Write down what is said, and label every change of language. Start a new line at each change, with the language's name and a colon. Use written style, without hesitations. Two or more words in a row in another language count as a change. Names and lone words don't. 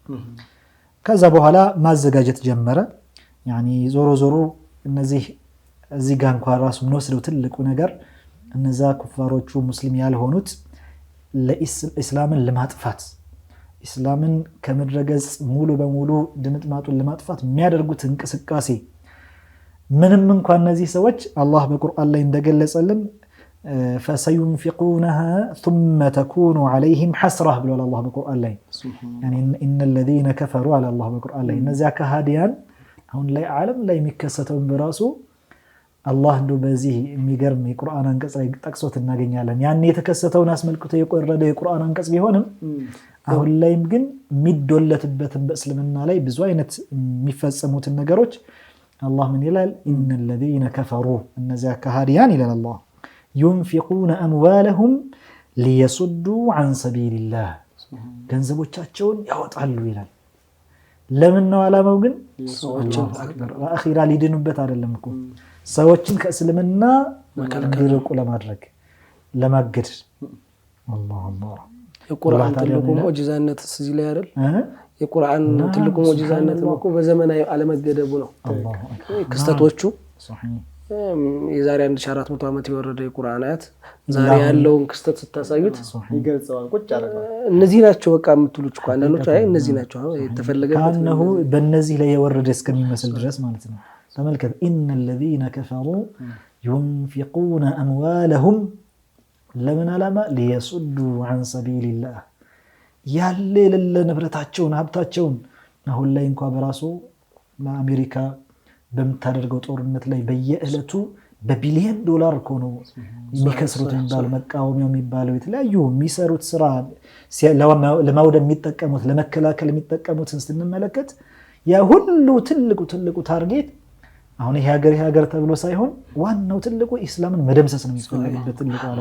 Amharic: ከዛ በኋላ ማዘጋጀት ጀመረ። ያኒ ዞሮ እነዚህ እዚህ ጋር እንኳን ራሱ ምንወስደው ትልቁ ነገር እነዛ ኩፋሮቹ ሙስሊም ያልሆኑት ለኢስላምን ለማጥፋት ኢስላምን ከምድረገጽ ሙሉ በሙሉ ድምጥማጡን ለማጥፋት የሚያደርጉት እንቅስቃሴ ምንም እንኳን እነዚህ ሰዎች አላህ በቁርአን ላይ እንደገለጸልን
Arabic: فسينفقونها ثم تكون عليهم حسرة
Amharic: ብሏል አላህ በቁርአን ላይ
Arabic: يعني ان الذين كفروا على الله
Amharic: በቁርአን ላይ እነዚያ ከሃዲያን አሁን ላይ ዓለም ላይ የሚከሰተው በራሱ አላህ እንደው በዚህ የሚገርም የቁርአን አንቀጽ ላይ ጠቅሶት እናገኛለን። ያን የተከሰተውን አስመልክቶ የቆረደ የቁርአን አንቀጽ ቢሆንም አሁን ላይም ግን የሚዶለትበትን በእስልምና ላይ ብዙ አይነት የሚፈጸሙትን ነገሮች አላህ ምን ይላል?
Arabic: ان الذين كفروا
Amharic: እነዚያ ከሃዲያን ይላል አላህ
Arabic: ينفقون أموالهم ليصدوا عن سبيل الله
Amharic: ገንዘቦቻቸውን ያወጣሉ ይላል። ለምን ነው ዓላማው ግን? ሰዎችን አኺራ ሊድኑበት አይደለም እኮ ሰዎችን ከእስልምና እንዲርቁ ለማድረግ ለማገድ። አላህ የቁርአን ትልቁ ሙዕጂዛነት እዚህ ላይ አይደል? የቁርአን ትልቁ ሙዕጂዛነት እኮ በዘመናዊ አለመገደቡ ነው። ክስተቶቹ የዛሬ 1400 ዓመት የወረደ የቁርአን አያት ዛሬ ያለውን ክስተት ስታሳዩት ይገልጸዋል። ቁጭ አረጋ እነዚህ ናቸው በቃ የምትሉት እኮ አንዳንዶች አይ እነዚህ ናቸው የተፈለገበት ነው በእነዚህ ላይ የወረደ እስከሚመስል ድረስ ማለት ነው። ተመልከት
Arabic: ان الذين كفروا ينفقون اموالهم
Amharic: ለምን ዓላማ
Arabic: ليصدوا عن سبيل الله
Amharic: ያለ ንብረታቸውን ሀብታቸውን አሁን ላይ እንኳን በራሱ ለአሜሪካ በመታደርገው ጦርነት ላይ በየዕለቱ በቢሊየን ዶላር እኮ ነው የሚከስሩት የሚባለው መቃወሚያው የሚባለው የተለያዩ የሚሰሩት ስራ ለማውደም የሚጠቀሙት ለመከላከል የሚጠቀሙትን ስንመለከት ያ ሁሉ ትልቁ ታርጌት አሁን ይሄ ሀገር ተብሎ ሳይሆን ዋናው ትልቁ ኢስላምን መደምሰስ ነው የሚፈልጉት ትልቁ ዓላማ።